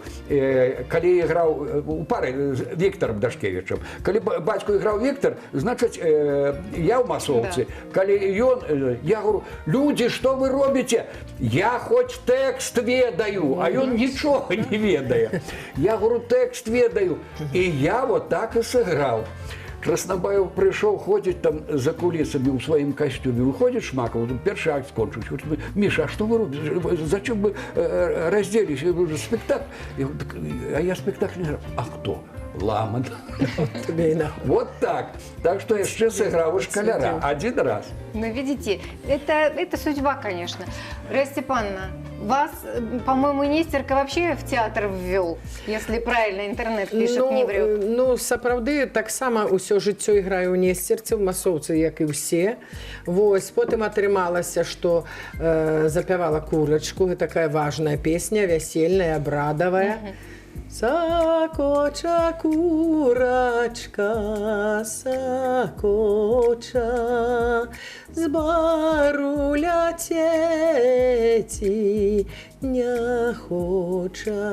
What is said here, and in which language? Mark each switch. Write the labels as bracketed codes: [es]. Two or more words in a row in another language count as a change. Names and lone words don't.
[be] Калі іграў у пары з Віктарам Дашкевічам, калі бацьку іграў Віктар, значыць, я ў масоўцы. Калі ён, [ru] я говорю: [be] «Людзі, што вы робіце? Я хоць тэкст ведаю, а ён нічога не ведае». [ru] Я говорю: [be] «Тэкст ведаю». І я вот так і сыграў. [ru] Краснабаев пришел, ходит там за кулисами в своем костюме. Выходит Шмаков, первый акт кончился. Говорит: «Миша, а что вы робите? Зачем вы разделись? Спектакль». А я спектакль не играл. А кто? Ламан. Вот так. Так что я еще сыграл у школяра один раз. Ну, видите, это судьба, конечно. Раиса Степановна, Вас, по-моему, Нестерка вообще в театр ввел, если правильно интернет пишет, не врет. [be] Ну, сапраўды, таксама ўсё жыццё іграю ў Несцерцы, ў масоўцы, як і ўсе. Вось, потым атрымалася, што запявала курачку, гэта такая важная песня, вясельная, абрадавая. Сакоча курачка, сакоча, з бару ляцець не хоча.